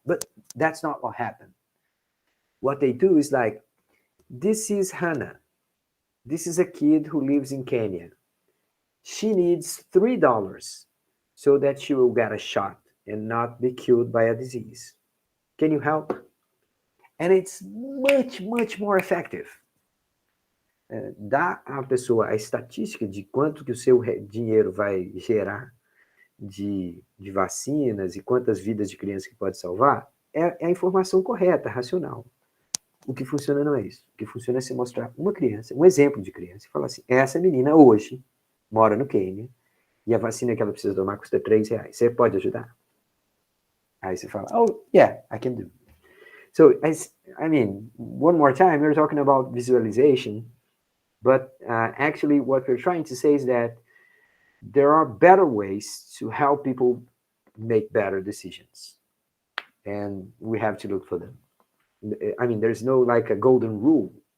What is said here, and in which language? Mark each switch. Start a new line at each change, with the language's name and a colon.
English: But that's not what happened. What they do is like, this is Hannah. This is a kid who lives in Kenya. She needs $3 so that she will get a shot and not be killed by a disease. Can you help? And it's much, much more effective.
Portuguese: Dá à pessoa a estatística de quanto que o seu dinheiro vai gerar de vacinas e quantas vidas de crianças que pode salvar, é a informação correta, racional. O que funciona não é isso. O que funciona é você mostrar uma criança, um exemplo de criança, e falar assim, essa menina hoje mora no Quênia e a vacina que ela precisa tomar custa R$3. Você pode ajudar? Aí você fala,
English: oh, yeah, I can do. So, I mean, one more time, we're talking about visualization, but actually what we're trying to say is that there are better ways to help people make better decisions. And we have to look for them. I mean, there's no like a golden rule.